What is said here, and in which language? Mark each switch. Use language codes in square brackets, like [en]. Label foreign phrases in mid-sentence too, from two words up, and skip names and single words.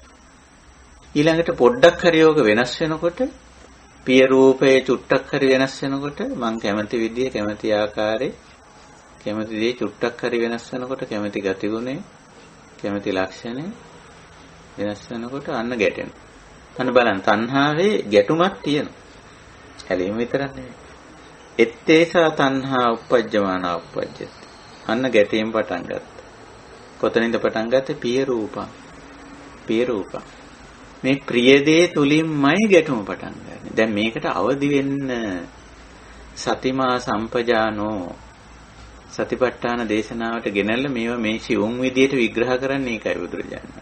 [si] ඊළඟට පොඩ්ඩක් හරි යෝග වෙනස් වෙනකොට පිය රූපේ චුට්ටක් හරි වෙනස් වෙනකොට මං කැමති විදිය කැමති ආකාරයේ කැමති දේ චුට්ටක් හරි වෙනස් වෙනකොට කැමති ගතිගුණේ කැමති ලක්ෂණේ වෙනස් වෙනකොට අන්න ගැටෙනවා. අන්න බලන්න තණ්හාවේ ගැටුමක් තියෙනවා. හැලීම විතරක් නෙවෙයි. [pi] ettesa තණ්හා uppajjamana uppajjati. [si] අන්න ගැටීම් පටන් ගත්තා. කොතනින්ද පටන් ගත්තේ? [pi] පිය රූපං. පිය රූපං. [si] මේ ප්‍රිය දේ තුලින්මයි ගැටුම පටන් ගන්න. දැන් මේකට අවදි වෙන්න [pi] සතිමා සම්පජානෝ [si] සතිපට්ඨාන දේශනාවට ගෙනල්ලා මේවා මේ සිවුම් විදියට විග්‍රහ කරන්නේ ඒකයි බුදුරජාණන්.